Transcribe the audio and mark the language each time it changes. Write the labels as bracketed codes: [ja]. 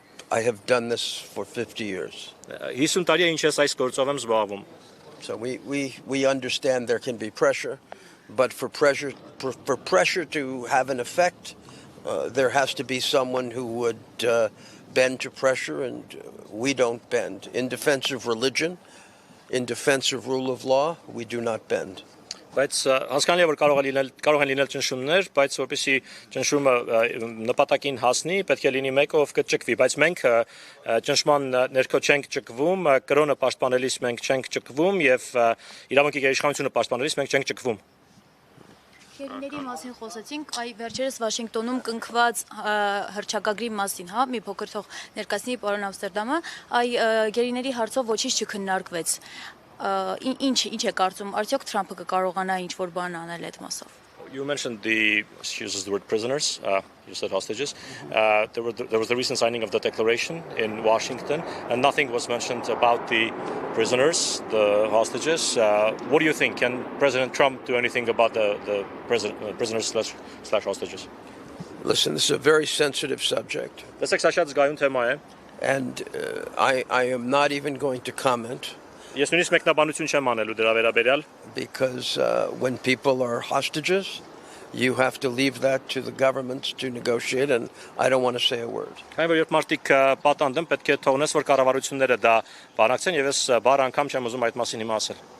[en] I have done this for 50 years. [hy] 50 տարի է ինչ ես այս գործով եմ զբաղվում։ [en] So we understand there can be pressure, but for pressure to have an effect, there has to be someone who would bend to pressure, and we don't bend. In defense of religion, in defense of rule of law, we do not bend. [hy] Բայց հասկանալի է որ կարող են լինել ճնշումներ, բայց որպեսզի ճնշումը նպատակին հասնի, պետք է լինի մեկը, ով կճկվի, բայց մենք ճնշման ներքո չենք ճկվում, կրոնը պաշտպանելիս մենք չենք ճկվում եւ իրավունքի գերիշխանությունը պաշտպանելիս մենք չենք ճկվում։ Գերիների մասին խոսեցինք, այ վերջերս Վաշինգտոնում կնքված հռչակագրի մասին, հա, մի փոքր թող ներկայացնի պարոն Ամստերդամը, այ գերիների հարցով ոչինչ չքննարկվեց։ Ինչ է կարծում, արդյոք Թրամփը կկարողանա ինչ-որ բան անել այդ մասով։ [en] You mentioned she uses the word prisoners, you said hostages. There was the recent signing of the declaration in Washington, and nothing was mentioned about the prisoners, the hostages. What do you think? Can President Trump do anything about the prisoners slash hostages? Listen, this is a very sensitive subject, [hy] Տեսեք, սա շատ զգայուն թեմա է։ [en] and I am not even going to comment. [hy] Ես նույնիսկ մեկնաբանություն չեմ անելու դրա վերաբերյալ, [en] Because when people are hostages, you have to leave that to the governments to negotiate, and I don't want to say a word. [hy] քանի որ երբ մարդիկ պատանդ են, պետք է թողնես, որ կառավարությունները դա բանակցեն, եւ ես բառ անգամ չեմ ուզում այդ մասին հիմա ասել։